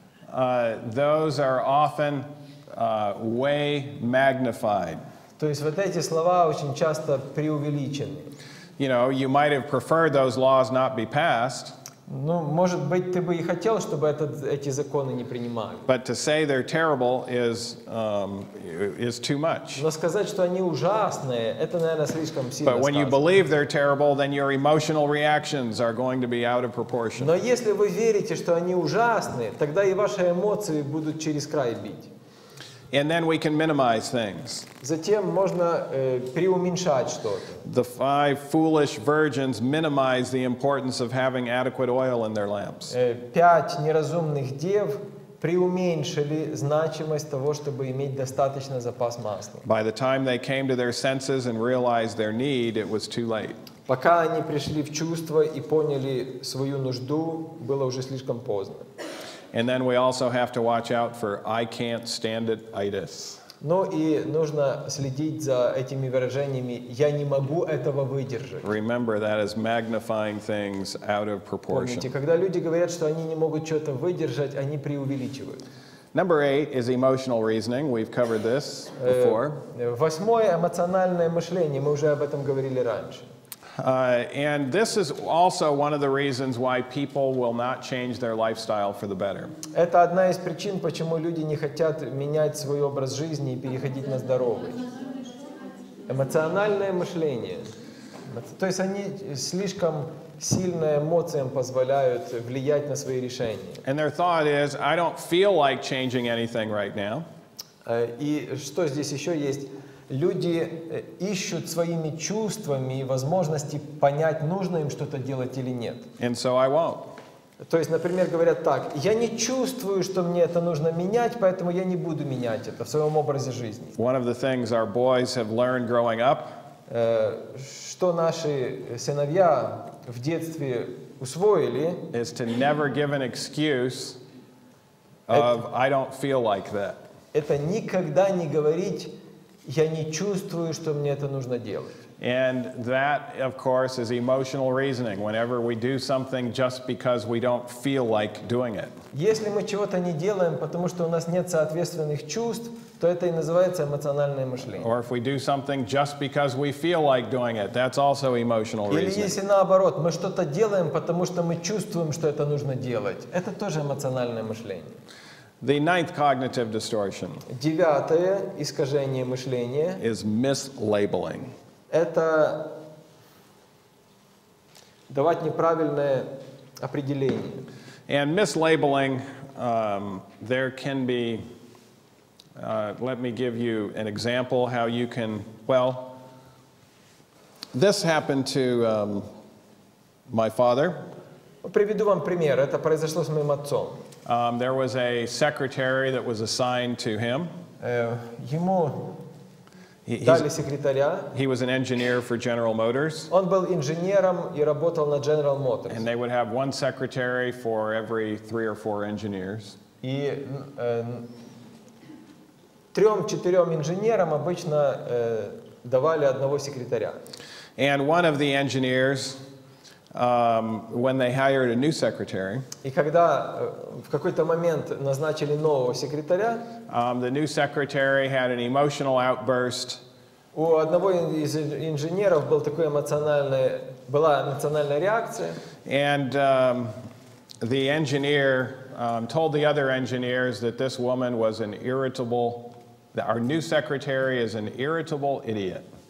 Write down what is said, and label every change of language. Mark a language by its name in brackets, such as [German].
[English] Those are often way magnified. [Russian] То есть вот эти слова очень часто преувеличены. [English] You know, you might have preferred those laws not be passed. [Russian] Ну, может быть, ты бы и хотел, чтобы эти законы не принимали. [English] But to say they're terrible is too much. [Russian] Но сказать, что они ужасные, это, наверное, слишком сильно [English] But when you [Russian] сказано. [English] believe they're terrible, then your emotional reactions are going to be out of proportion. [Russian] Но если вы верите, что они ужасны, тогда и ваши эмоции будут через край бить. [English] And then we can minimize things. [Russian] Затем можно преуменьшать что-то. [English] The 5 foolish virgins minimized the importance of having adequate oil in their lamps. [Russian] 5 неразумных дев преуменьшили значимость того, чтобы иметь достаточно запас масла. [English] By the time they came to their senses and realized their need, it was too late. [Russian] Пока они пришли в чувство и поняли свою нужду, было уже слишком поздно. [English] And then we also have to watch out for I can't stand it-itis. [Russian] Ну и нужно следить за этими выражениями «я не могу этого выдержать». [English] Remember, that is magnifying things out of proportion. [Russian] Помните, когда люди говорят, что они не могут что-то выдержать, они преувеличивают. [English] Number 8 is emotional reasoning. We've covered this before. [Russian] 8. Эмоциональное мышление. Мы уже об этом говорили раньше. [English] And this is also one of the reasons why people will not change their lifestyle for the better. [Russian] Это одна из причин, почему люди не хотят менять свой образ жизни и переходить на здоровый. Эмоциональное мышление. То есть они слишком сильно эмоциям позволяют влиять на свои решения. [English] And their thought is, I don't feel like changing anything right now. [Russian] И что здесь еще есть? Люди ищут своими чувствами возможности понять, нужно им что-то делать или нет. [English] And so I won't. [Russian] То есть, например, говорят так: я не чувствую, что мне это нужно менять, поэтому я не буду менять это в своем образе жизни. [English] One of the things our boys have learned growing up [Russian] что наши сыновья в детстве усвоили, [English] is to never give an excuse of, I don't feel like that. [Russian] это никогда не говорить, я не чувствую, что мне это нужно делать. [English] And that, of course, is emotional reasoning, whenever we do something just because we don't feel like doing it. [Russian] Если мы чего-то не делаем, потому что у нас нет соответственных чувств, то это и называется эмоциональное мышление. [English] Or if we do something just because we feel like doing it, that's also emotional [Russian] Или если наоборот, мы что-то делаем, потому что мы чувствуем, что это нужно делать, это тоже эмоциональное мышление. [English] The ninth cognitive distortion [Russian] Девятое искажение мышления [English] is mislabeling. [Russian] – это давать неправильное определение. [English] And mislabeling, there can be, let me give you an example how you can, well, this happened to my father. [Russian] Приведу вам пример. Это произошло с моим отцом. [English] There was a secretary that was assigned to him. [Russian] Ему дали секретаря. [English] He was an engineer for General Motors. [Russian] Он был инженером и работал на General Motors. [English] And they would have one secretary for every 3 or 4 engineers. [Russian] И 3-4 инженерам обычно давали одного секретаря. [English] And one of the engineers, when they hired a new secretary, [Russian] И когда в какой-то момент назначили нового секретаря, [English] the new secretary had an emotional outburst. [Russian] у одного из инженеров была эмоциональная реакция. [English] And the engineer told the other engineers that this woman was an irritable, that our new secretary is an irritable idiot.